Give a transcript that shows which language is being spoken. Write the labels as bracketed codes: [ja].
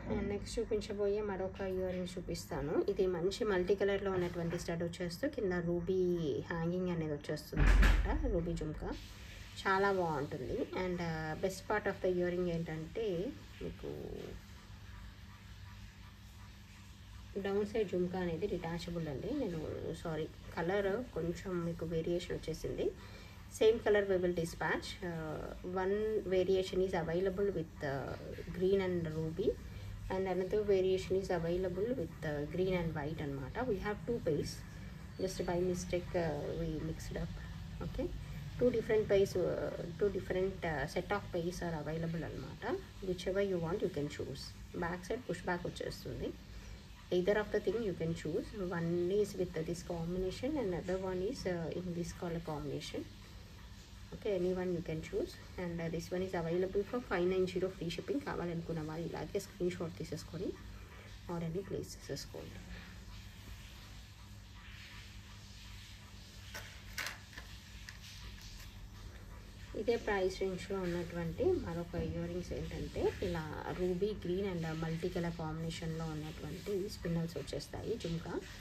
[te] Next చూపించబోయే మరొక ear rings చూపిస్తాను. ఇది మంచి మల్టీ కలర్లో ఉన్నటువంటి స్టడ్ వచ్చేస్తూ కింద రూబీ హ్యాంగింగ్ అనేది వచ్చేస్తుంది అనమాట. రూబీ జుమ్కా చాలా బాగుంటుంది. [en] and best part of the year ring [te] ఏంటంటే మీకు డౌన్ సైడ్ జుమ్కా అనేది డిటాచబుల్ అండి. కలర్ కొంచెం మీకు వేరియేషన్ వచ్చేసింది. [en] Same colour we will dispatch. One variation is available with green and ruby, and another variation is available with green and white [te] anamata. [en] We have two pairs, just by mistake we mixed up. Okay, two different pairs, two different set of pairs are available [te] anamata. [en] Whichever you want you can choose. Back side push back [te] vachestundi. [en] Either of the thing you can choose. One is with this combination and other one is in this color combination. Okay. Okay, any one you can choose. And this one is available for 590 free shipping. [te] కావాలనుకున్న వాళ్ళు ఇలాగే screen shot తీసేసుకొని ఆర్డర్ని place చేసేసుకోండి. ఇదే price రేంజ్లో ఉన్నటువంటి మరొక ఇయర్ రింగ్స్ ఏంటంటే ఇలా ruby green and multi colour కాంబినేషన్లో ఉన్నటువంటి స్పిన్నల్స్ వచ్చేస్తాయి జుమ్కా.